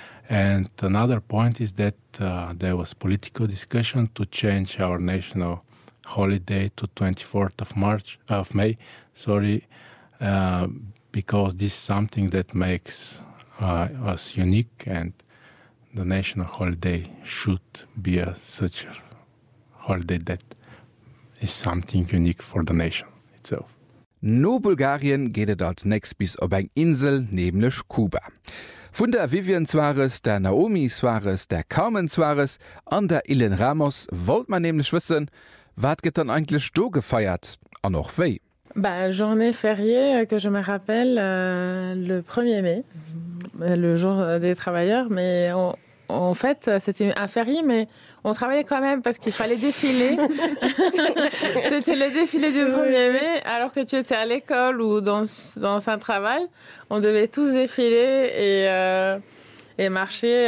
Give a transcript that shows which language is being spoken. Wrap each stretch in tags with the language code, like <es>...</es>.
<en>And another point is that there was political discussion to change our national holiday to 24th of March of May, because this is something that makes us unique, and the national holiday should be such a holiday that is something unique for the nation itself.</en> <de>No Bulgarien geht es als nächstes bis auf eine Insel, nämlich Kuba. Von der Vivian Suarez, der Naomi Suarez, der Carmen Suarez und der Ilen Ramos wollt man nämlich wissen, was geht dann eigentlich do gefeiert? Und auch wie?</de> <fr>Journée fériée, que je me rappelle, le 1er mai, le jour des travailleurs. Mais en fait, c'était un férié, mais on travaillait quand même parce qu'il fallait défiler. C'était le défilé du 1er mai. Alors que tu étais à l'école ou dans un travail, on devait tous défiler et marcher.</fr>